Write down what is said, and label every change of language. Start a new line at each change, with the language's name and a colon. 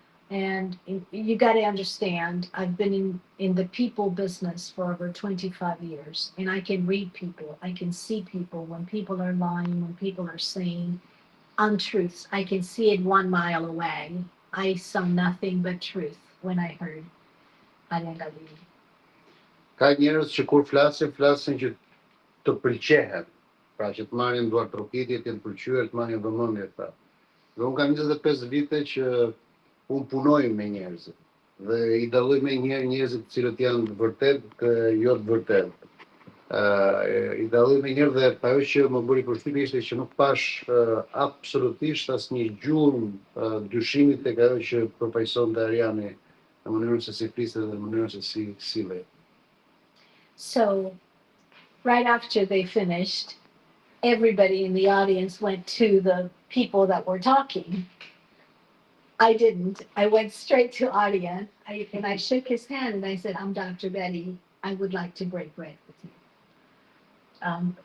English: And you got to understand, I've been in the people business for over 25 years, and I can read people. I can see people when people are lying, when people are saying untruths. I can see it 1 mile away. I saw nothing but truth when I heard Arian Galdini.
Albanian: Ka njerëz që kur flasin që të pëlqehen, pra që të marrin duart trokitje, të pëlqyer, të marrin vëmendje ata. Dhe unë kam 25 vite që unë punoj me njerëzit dhe I dalloj me njerëzit të cilët janë të vërtetë, jo të vërtetë. I dalloj me njerëz dhe ajo që më bëri përshtypje ishte që nuk pash absolutisht asnjë gjuhë dyshimi tek ajo që përfaqësonte Ariani në mënyrën se si fliste dhe në mënyrën se si sillej.
English: So, right after they finished, everybody in the audience went to the people that were talking. I didn't. I went straight to Arian and I shook his hand and I said, I'm Dr. Betty. I would like to break bread with you.